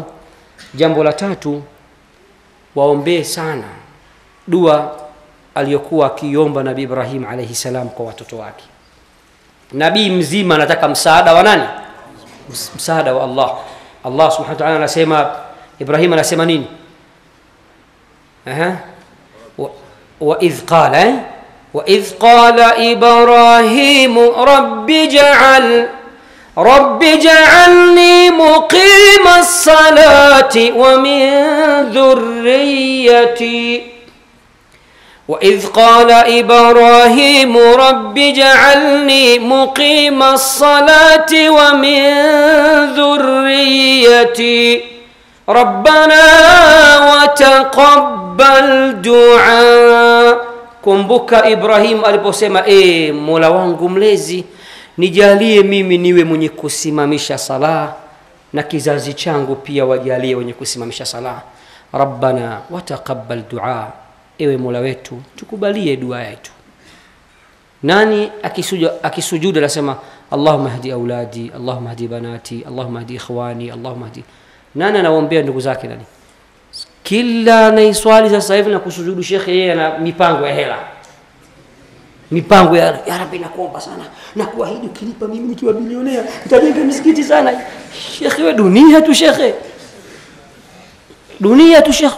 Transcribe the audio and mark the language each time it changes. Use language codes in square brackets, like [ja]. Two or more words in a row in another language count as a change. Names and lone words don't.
[sw] Jambo la tatu, waombee sana dua aliyokuwa akiomba Nabii Ibrahim [ar] عليه السلام [sw] kwa watoto wake. Nabii mzima anataka msaada wa nani? Msaada wa Allah. Allah [ar] سبحانه وتعالى [sw] anasema, Ibrahim anasema nini? [ar] وإذ قال إبراهيم رب اجعلني مقيم الصلاة ومن ذريتي. وإذ قال إبراهيم رب اجعلني مقيم الصلاة ومن ذريتي ربنا وتقبل دعاء. [sw] Kumbuka Ibrahim aliposema, Mola wangu mlezi, nijalie mimi niwe mwenye kusimamisha sala na kizazi changu pia wajalie wenye kusimamisha sala. [ar] ربنا وتقبل دعاء, [sw] ewe Mola wetu tukubalie dua yetu. Nani akisujudu anasema [ar] اللهم اهد أولادي اللهم اهد بناتي اللهم اهد إخواني اللهم اهد. [sw] Nani anaombea ndugu zake? Nani? Kila anaiswali sasa hivi na kusujudu shekhe, yeye ana mipango ya hela, mipango ya Rabbi, nakuomba sana na kuahidi ukinipa mimi nikiwa bilionea nitajenga misikiti sana. Shekhe, wewe dunia tu shekhe, dunia tu shekhe.